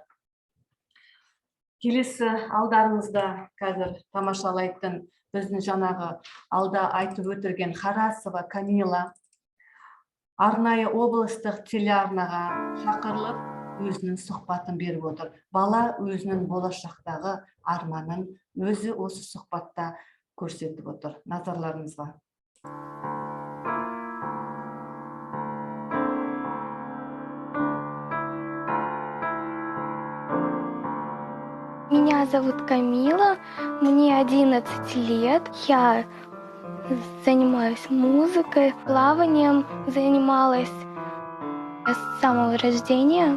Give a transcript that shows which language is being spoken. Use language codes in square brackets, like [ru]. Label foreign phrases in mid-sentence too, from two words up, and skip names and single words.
[kk] Келесі алдарыңызда қазір тамашалайтын біздің жаңағы алда айтып өтірген Харасова Камила арнайы облыстық телеарнаға шақырылып өзінің сұхбатын беріп отыр. Бала өзінің болашақтағы арманын өзі осы сұхбатта көрсетіп отыр. Назарларыңызға. [ru] Меня зовут Камила, мне 11 лет. Я занимаюсь музыкой, плаванием занималась с самого рождения.